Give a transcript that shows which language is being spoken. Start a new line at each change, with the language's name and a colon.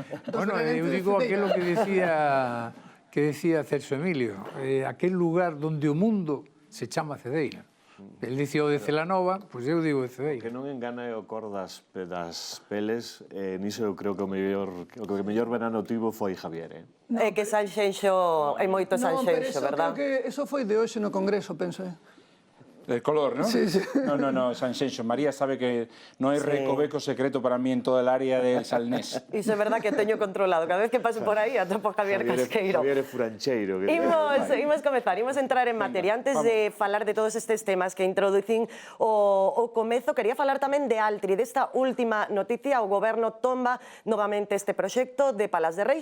Galician: bueno, eu digo aquilo que decía Celso Emilio, aquel lugar donde o mundo se chama Cedeira. El dicio de Celanova, pois eu digo de Cedeira. Que non engana é o cor das peles, niso eu creo que o mellor verano tivo foi Javier, É que Sanxenxo, hai moito Sanxenxo, verdad? Creo que eso foi de hoxe no Congreso, penso.
Spanish: El color, ¿no? Sí. No, Sanxenxo. María sabe que no hay recoveco secreto para mí en toda el área del Salnés.
Galician: Iso é verdad que teño controlado. Cada vez que paso por aí atopo a Javier Casqueiro. Javier é furancheiro. Imos comezar, imos entrar en materia. Antes de falar de todos estes temas que introducín o comezo, quería falar tamén de Altri, desta última noticia. O goberno tomba novamente este proxecto de Palas de Reis.